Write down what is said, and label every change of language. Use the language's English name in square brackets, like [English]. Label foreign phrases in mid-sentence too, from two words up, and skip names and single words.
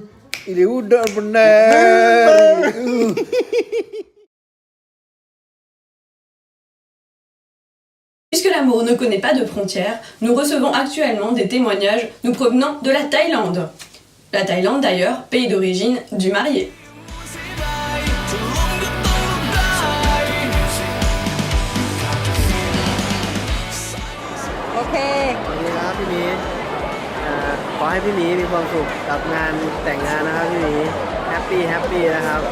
[French] Il est où dans le bonheur? Puisque l'amour ne connaît pas de frontières, nous recevons actuellement des témoignages nous provenant de la Thaïlande. La Thaïlande d'ailleurs, pays d'origine du marié. [Thai] Ok สวัสดีครับพี่หมีขอให้พี่หมีมีความสุขกับงานแต่งงานนะครับพี่หมีแฮปปี้นะครับ